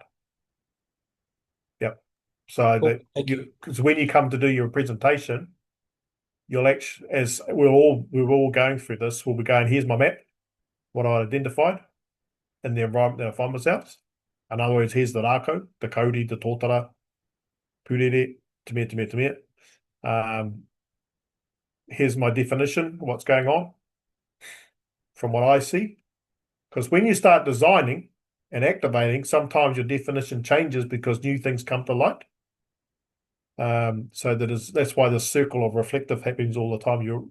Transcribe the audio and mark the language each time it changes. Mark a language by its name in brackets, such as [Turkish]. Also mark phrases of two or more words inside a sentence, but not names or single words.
[English] Yep. So Cool. Thank you. because when you come to do your presentation, you'll actually, as we're all going through this, we'll be going, here's my map, what I identified in the environment that I find myself. In other words, here's the rako, the kauri, the tōtara, [Māori] purere, te mea. [English] Here's my definition of what's going on from what I see. Because when you start designing and activating, sometimes your definition changes because new things come to light. So that's why the circle of reflective happens all the time.